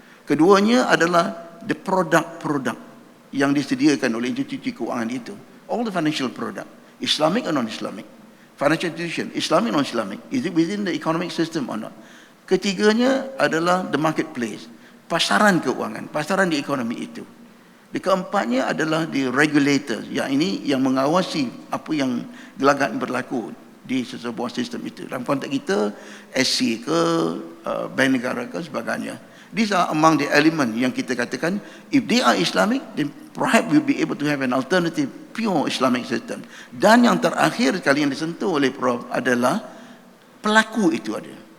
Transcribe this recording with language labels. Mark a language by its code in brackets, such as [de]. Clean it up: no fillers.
[ms] Keduanya adalah the produk-produk yang disediakan oleh institusi keuangan itu. [en] All the financial product, Islamic or non-Islamic. Financial institution, Islamic or non-Islamic. Is it within the economic system or not? [ms] Ketiganya adalah the marketplace, pasaran keuangan, pasaran di ekonomi itu. Di keempatnya adalah the regulator, yang ini yang mengawasi apa yang gelagat berlaku di sebuah sistem itu. Dalam konteks kita, SC ke, bank negara ke, sebagainya. [en] These are among the element [ms] yang kita katakan, [en] if they are Islamic, then perhaps we'll be able to have an alternative pure Islamic system. [ms] Dan yang terakhir sekali yang disentuh oleh Prof adalah pelaku itu ada.